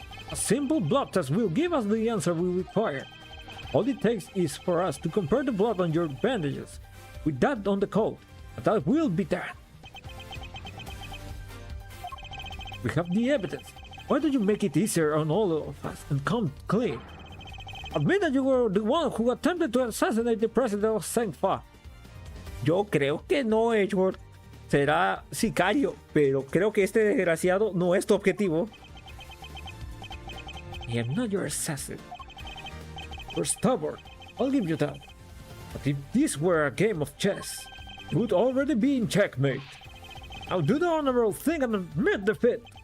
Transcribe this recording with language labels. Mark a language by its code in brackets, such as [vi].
[en] A simple blood test will give us the answer we require. All it takes is for us to compare the blood on your bandages with that on the coat, and that will be that. We have the evidence. Why don't you make it easier on all of us and come clean? Admit that you were the one who attempted to assassinate the president of Sengfa. [es] Yo creo que no, Edgeworth. Será sicario, pero creo que este desgraciado no es tu objetivo. [en] I am not your assassin. You're stubborn, I'll give you that. But if this were a game of chess, you would already be in checkmate. Now do the honorable thing and admit defeat.